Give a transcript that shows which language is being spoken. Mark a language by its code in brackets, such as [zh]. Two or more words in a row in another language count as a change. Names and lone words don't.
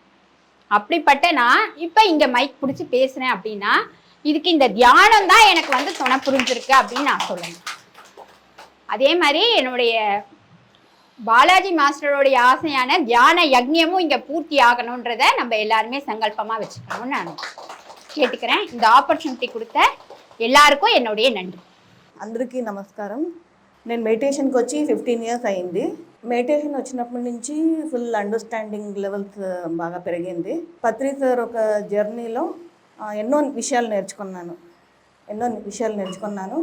[ta] அப்படிப்பட்ட நான் இப்போ இங்கே மைக் பிடிச்சி பேசுகிறேன் அப்படின்னா இதுக்கு இந்த தியானம் தான் எனக்கு துணை புரிஞ்சிருக்கு அப்படின்னு நான் சொல்லணும். அதே மாதிரி என்னுடைய பாலாஜி மாஸ்டருடைய ஆசையான தியான யஜ்ஞமும் இங்கே பூர்த்தி ஆகணுன்றதை நம்ம எல்லாருமே சங்கல்பமாக வச்சுக்கணும்னு நான் கேட்டுக்கிறேன். இந்த ஆப்பர்ச்சுனிட்டி கொடுத்த எல்லாருக்கும் என்னுடைய நன்றி. [te] అందరికీ నమస్కారం. నేను మెడిటేషన్కి వచ్చి 15 years అయింది. మెడిటేషన్ వచ్చినప్పటి నుంచి [en] full understanding levels [te] బాగా పెరిగింది. పత్రి సార్ ఒక జర్నీలో ఎన్నో విషయాలు నేర్చుకున్నాను.